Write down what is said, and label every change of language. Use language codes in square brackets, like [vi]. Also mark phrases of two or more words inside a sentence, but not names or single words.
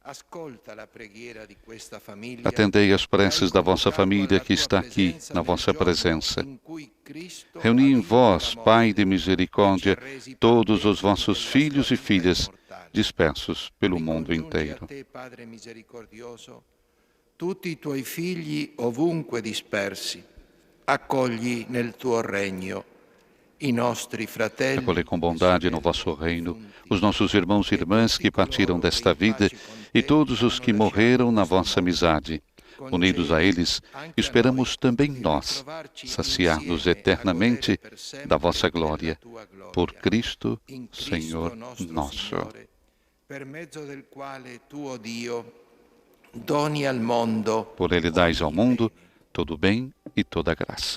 [pt] Atendei as preces da vossa família que está aqui, na vossa presença. Reuni em vós, Pai de misericórdia, todos os vossos filhos e filhas, dispersos pelo mundo inteiro. [it] Tutti i tuoi figli ovunque dispersi, accogli nel tuo regno. [pt] Acolhei com bondade no vosso reino os nossos irmãos e irmãs que partiram desta vida e todos os que morreram na vossa amizade. Unidos a eles, esperamos também nós saciar-nos eternamente da vossa glória. Por Cristo, Senhor nosso. Por Ele dais ao mundo todo o bem e toda graça.